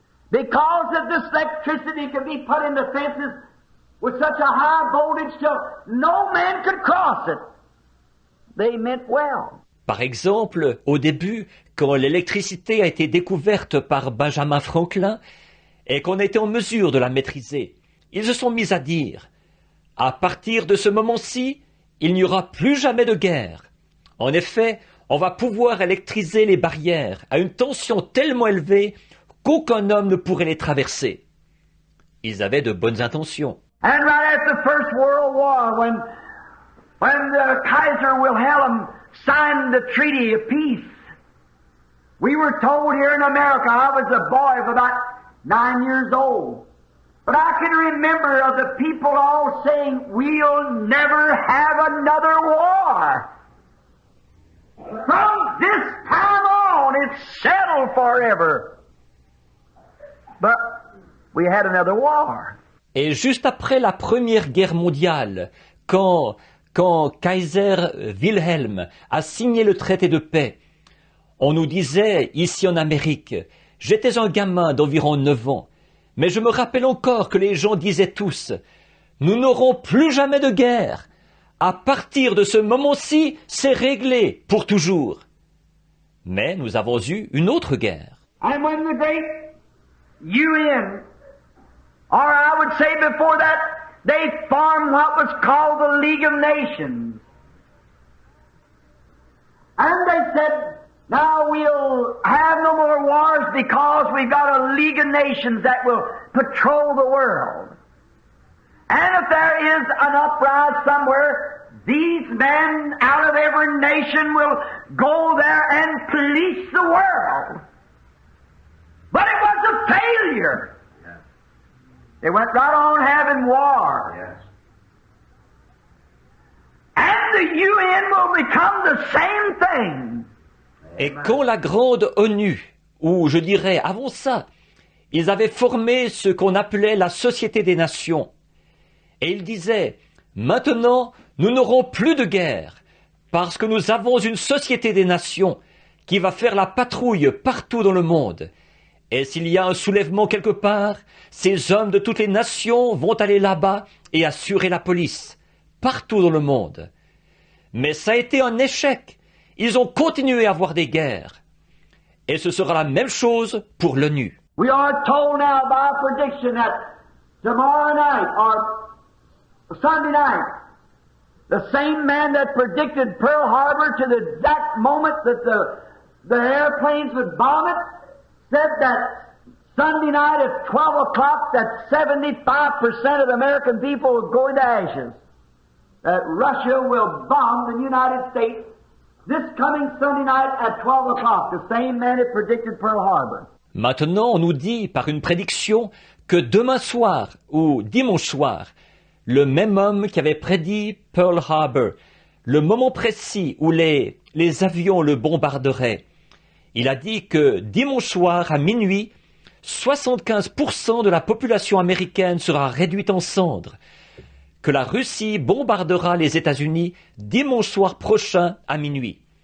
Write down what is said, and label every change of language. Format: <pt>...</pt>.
<en>Because of this electricity could be put in the fences with such a high voltage till no man could cross it. They meant well.</en> <fr>Par exemple, au début, quand l'électricité a été découverte par Benjamin Franklin et qu'on était en mesure de la maîtriser, ils se sont mis à dire, à partir de ce moment-ci, il n'y aura plus jamais de guerre. En effet, on va pouvoir électriser les barrières à une tension tellement élevée qu'aucun homme ne pourrait les traverser. Ils avaient de bonnes intentions.</fr> <en>And right after the First World War, when the Kaiser Wilhelm signed the Treaty of Peace, we were told here in America, I was a boy of about 9 years old, but I can remember of the people all saying, we'll never have another war. From this time on, it's settled forever. But we had another war.</en> <fr>Et juste après la Première Guerre mondiale, quand Kaiser Wilhelm a signé le traité de paix, on nous disait, ici en Amérique, j'étais un gamin d'environ 9 ans, mais je me rappelle encore que les gens disaient tous, nous n'aurons plus jamais de guerre. À partir de ce moment-ci, c'est réglé pour toujours. Mais nous avons eu une autre guerre.</fr> <en>And when the great UN, or I would say before that, they formed what was called the League of Nations. And they said, now we'll have no more wars because we've got a League of Nations that will patrol the world. And if there is an uprising somewhere, these men out of every nation will go there and police the world. But it was a failure. Yes. They went right on having war. Yes. And the UN will become the same thing.</en> <fr>Et quand la grande ONU, ou je dirais avant ça, ils avaient formé ce qu'on appelait la Société des Nations, et ils disaient, maintenant, nous n'aurons plus de guerre, parce que nous avons une Société des Nations qui va faire la patrouille partout dans le monde. Et s'il y a un soulèvement quelque part, ces hommes de toutes les nations vont aller là-bas et assurer la police, partout dans le monde. Mais ça a été un échec. Ils ont continué à avoir des guerres. Et ce sera la même chose pour l'ONU.</fr> <en>We are told now by prediction that tomorrow night or Sunday night, the same man that predicted Pearl Harbor to the exact moment that the airplanes would bomb it, said that Sunday night at 12 o'clock that 75% of the American people would go into ashes. that Russia will bomb the United States this coming Sunday night at 12 o'clock, the same man that predicted Pearl Harbor.</en> <fr>Maintenant, on nous dit par une prédiction que demain soir ou dimanche soir, le même homme qui avait prédit Pearl Harbor, le moment précis où les avions le bombarderaient, il a dit que dimanche soir à minuit, 75% de la population américaine sera réduite en cendres, que la Russie bombardera les États-Unis dimanche soir prochain à minuit.</fr>